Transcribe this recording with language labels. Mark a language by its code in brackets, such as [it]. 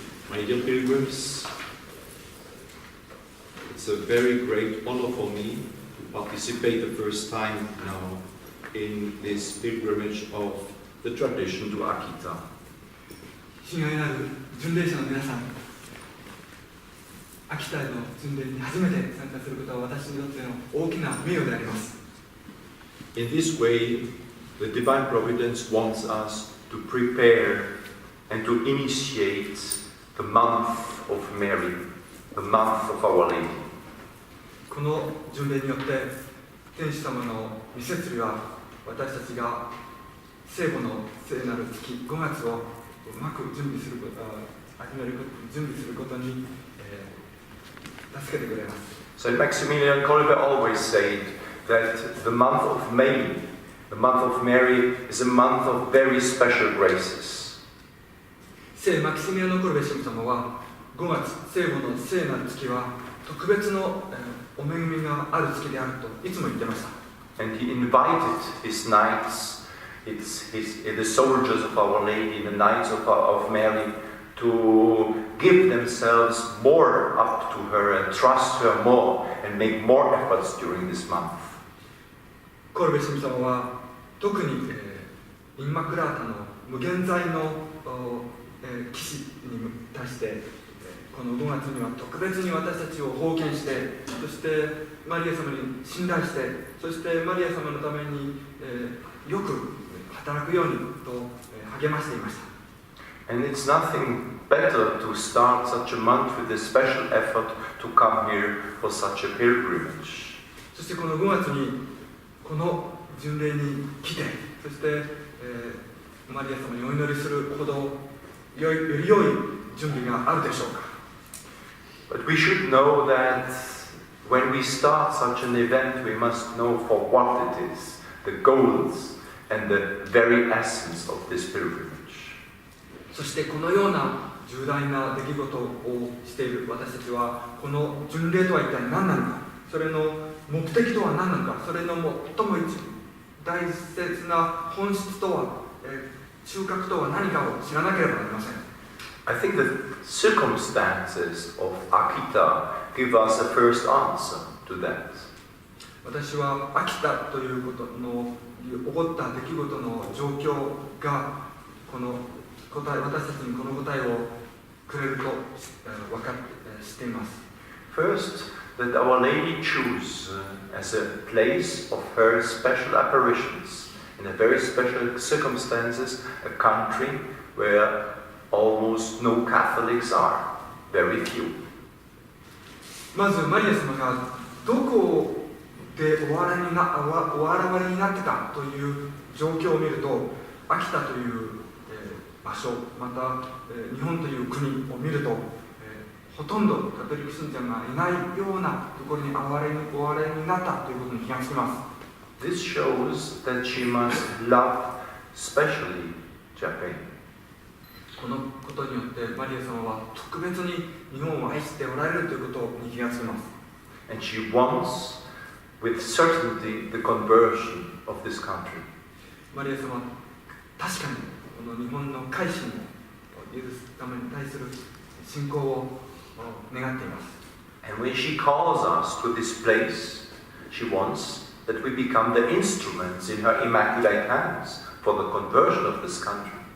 [en] My dear pilgrims, it's a very great honor for me to participate the first time now in this pilgrimage of the tradition to Akita. [ja] 親愛なる巡礼者の皆さん、秋田への巡礼に初めて参加することは私にとっての大きな名誉であります。 [en] In this way, the Divine Providence wants us to prepare and to initiate the month of Mary, the month of Our Lady. [ja] この巡礼によって天主様の御摂理は私たちが聖母の聖なる月5月をうまく準備することに、助けてくれます。 [en] So Maximilian Kolbe always said that the month of May, the month of Mary, is a month of very special graces. [ja] 聖マキシミアノ・コルベ神父様は5月聖母の聖なる月は特別の、お恵みがある月であるといつも言ってました。 [en] And he invited his knights, the soldiers of Our Lady, the knights of Mary, to give themselves more up to her and trust her more and make more efforts during this month. [ja] コルベ神父様は特に、インマクラータの無限罪の、騎士に対して、この5月には特別に私たちを奉献して、そしてマリア様に信頼して、そしてマリア様のために、よく働くようにと、励ましていました。 [en] And it's nothing better to start such a month with a special effort to come here for such a pilgrimage. [ja] そしてこの5月にこの巡礼に来て、そして、マリア様にお祈りするほどより良い準備があるでしょうか。 [en] But we should know that when we start such an event, we must know for what it is, the goals and the very essence of this pilgrimage. [ja] そしてこのような重大な出来事をしている私たちは、この巡礼とは一体何なのか、それの目的とは何なのか、それの最も大切な本質とは、収穫とは何かを知らなければなりません。 [en] I think the circumstances of Akita give us a first answer to that. [ja] 私は秋田ということの起こった出来事の状況がこの答え、私たちにこの答えをくれると分かって知っています。 [en] First, that Our Lady chose as a place of her special apparitions in a very special circumstances a country where almost no Catholics are, very few. [ja] まずマリア様がどこでお現れになってたという状況を見ると、秋田という場所、また、日本という国を見ると、ほとんどカトリック信者がいないようなところにお現れになったということに気がつきます。 [en] This shows that she must love especially Japan. [ja] このことによってマリア様は特別に日本を愛しておられるということに気がつきます。 [en] And she wants, with certainty, the conversion of this country. [ja] マリア様は確かにこの日本の改心を許すために対する信仰を願っています。 [en] And when she calls us to this place, she wants that we become the instruments in her Immaculate hands for the conversion of this country.